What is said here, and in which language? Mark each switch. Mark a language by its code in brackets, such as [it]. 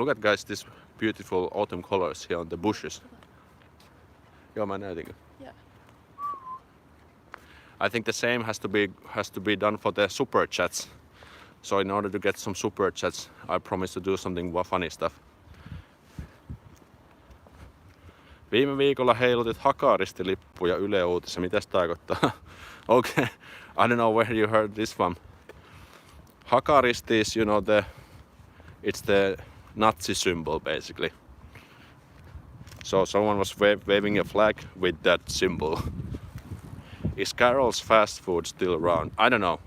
[en] Look at, guys, this beautiful autumn colors here on the bushes. [fi] Joo, mä näytin. [en] Yeah. I think the same has to be done for the super chats. So in order to get some super chats, I promise to do something funny stuff. [fi] Viime viikolla heilutit hakaristilippuja Yle Uutisissa. Mitäs tarkoittaa? [en] Okay, I don't know where you heard this from. Hakaristi is, it's the Nazi symbol basically. So someone was waving a flag with that symbol. Is Carol's fast food still around? I don't know.